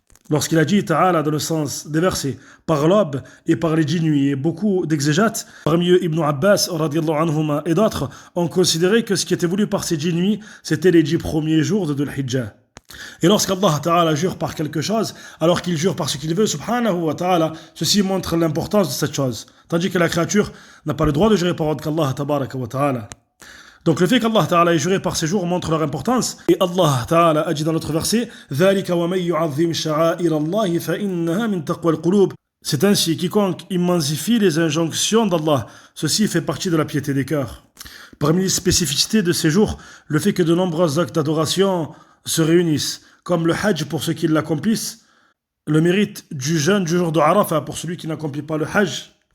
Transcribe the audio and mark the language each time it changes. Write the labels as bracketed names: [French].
[French] Lorsqu'il a dit ta'ala dans le sens des versets par l'aube et par les 10 nuits, et beaucoup d'exégètes, parmi eux Ibn Abbas radiallahu anhuma et d'autres, ont considéré que ce qui était voulu par ces 10 nuits, c'était les 10 premiers jours de Dhul Hijjah. Et lorsqu'Allah Ta'ala jure par quelque chose, alors qu'il jure par ce qu'il veut, subhanahu wa ta'ala, ceci montre l'importance de cette chose. Tandis que la créature n'a pas le droit de jurer par ordre qu'Allah Tabaraka wa ta'ala. Donc le fait qu'Allah Ta'ala ait juré par ces jours montre leur importance. Et Allah Ta'ala a dit dans notre verset [Arabic] ذَلِكَ وَمَنْ يُعَظِّمْ شَعَائِرَ اللَّهِ فَإِنَّهَا مِنْ تَقْوَى الْقُلُوبِ. [French] C'est ainsi, quiconque immensifie les injonctions d'Allah, ceci fait partie de la piété des cœurs. Parmi les spécificités de ces jours, le fait que de nombreux actes d'adoration se réunissent, comme le hajj pour ceux qui l'accomplissent, le mérite du jeûne du jour de Arafah pour celui qui n'accomplit pas le hajj,